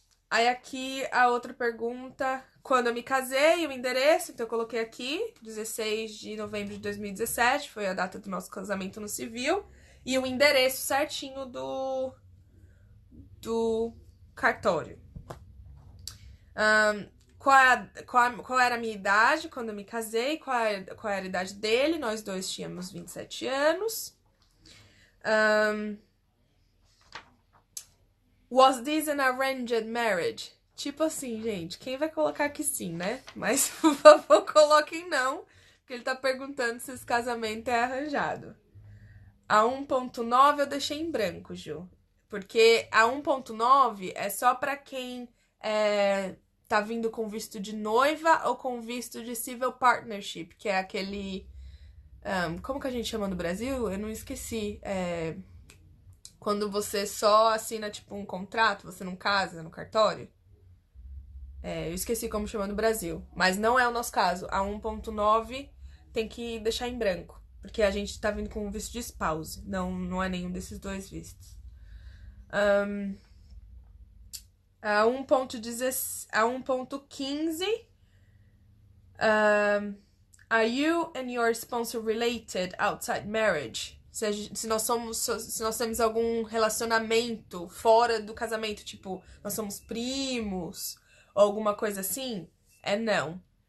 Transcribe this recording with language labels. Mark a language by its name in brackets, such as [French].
[Portuguese] Aí aqui a outra pergunta, quando eu me casei, o endereço, então eu coloquei aqui, 16 de novembro de 2017, foi a data do nosso casamento no civil, e o endereço certinho do cartório. Qual era a minha idade quando eu me casei, qual era a idade dele, nós dois tínhamos 27 anos. [English] Was this an arranged marriage? [Portuguese] Tipo assim, gente, quem vai colocar que sim, né? Mas, por favor, coloquem não, porque ele tá perguntando se esse casamento é arranjado. A 1.9 eu deixei em branco, Ju. Porque a 1.9 é só pra quem tá vindo com visto de noiva ou com visto de civil partnership, que é aquele... como que a gente chama no Brasil? Eu não esqueci. Quando você só assina, tipo, um contrato, você não casa no cartório. Eu esqueci como chama no Brasil. Mas não é o nosso caso. A 1.9 tem que deixar em branco. Porque a gente tá vindo com um visto de spouse. Não é nenhum desses dois vistos. A 1.15. [English] Are you and your sponsor related outside marriage? [Portuguese] Se nós temos algum relacionamento fora do casamento, tipo, nós somos primos ou alguma coisa assim, não.